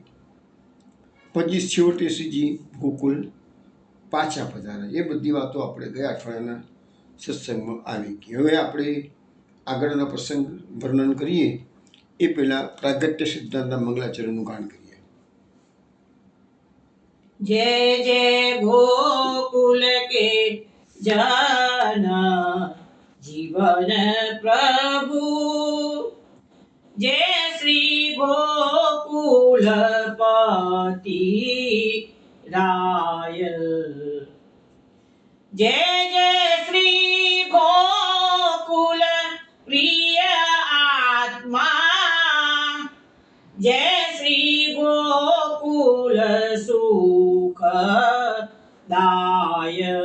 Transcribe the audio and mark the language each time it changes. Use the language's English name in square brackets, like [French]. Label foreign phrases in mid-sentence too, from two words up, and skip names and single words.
[Gujarati] પછી છેવટે શ્રીજી ગોકુલ પાછા પધારે. એ બધી વાતો આપણે ગયા અઠવાડિયાના સત્સંગમાં આવી ગઈ. હવે આપણે આગળના પ્રસંગ વર્ણન કરીએ એ પહેલાં પ્રાગટ્ય સિદ્ધાંતના મંગલાચરણનું ગાન કરીએ. [Hindi] जय जय गोकुल के जाना जीवन प्रभु, जय श्री गोकुलपति राय, जय जय श्री गोकुल प्रिय आत्मा, जय श्री गोकुल सुखदाय,